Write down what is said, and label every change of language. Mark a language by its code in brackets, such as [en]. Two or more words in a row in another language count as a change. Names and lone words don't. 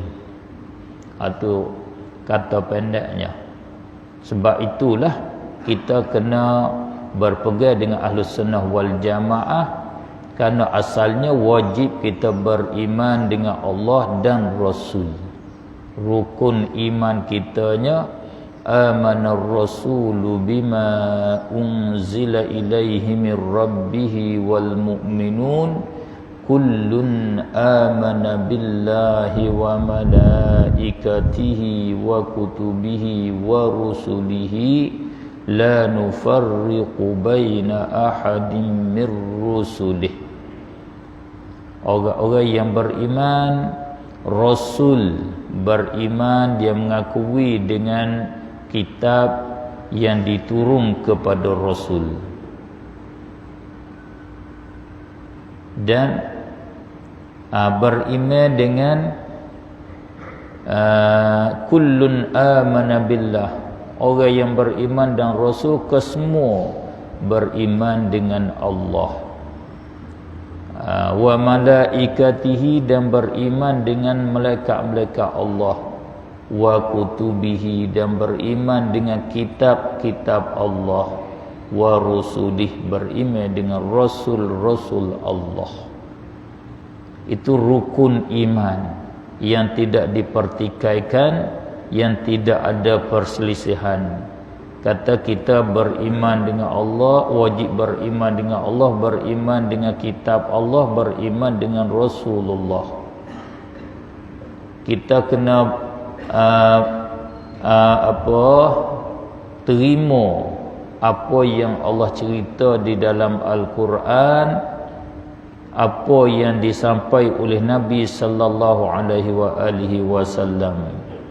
[ms] Itu kata pendeknya. Sebab itulah kita kena berpegang dengan [ar] أهل السنة والجماعة, [ms] kerana asalnya wajib kita beriman dengan Allah dan Rasul. Rukun iman kitanya, [ar] آمن الرسول بما أنزل إليه من ربه والمؤمنون كل آمن بالله وملائكته وكتبه ورسله لا نفرق بين أحد من رسله. [ms] Orang-orang yang beriman, Rasul beriman, dia mengakui dengan kitab yang diturun kepada Rasul. Dan beriman dengan [ar] كل آمن بالله. [ms] Orang yang beriman dan Rasul kesemua beriman dengan Allah. [ar] وملائكته, [ms] dan beriman dengan malaikat-malaikat Allah. [ar] وكتبه, [ms] dan beriman dengan kitab-kitab Allah. [ar] ورسله, [ms] beriman dengan rasul-rasul Allah. Itu rukun iman yang tidak dipertikaikan, yang tidak ada perselisihan. Kata kita beriman dengan Allah, wajib beriman dengan Allah, beriman dengan kitab Allah, beriman dengan Rasulullah. Kita kena terima apa yang Allah cerita di dalam Al-Quran, apa yang disampaikan oleh Nabi [ar] صلى الله عليه وسلم.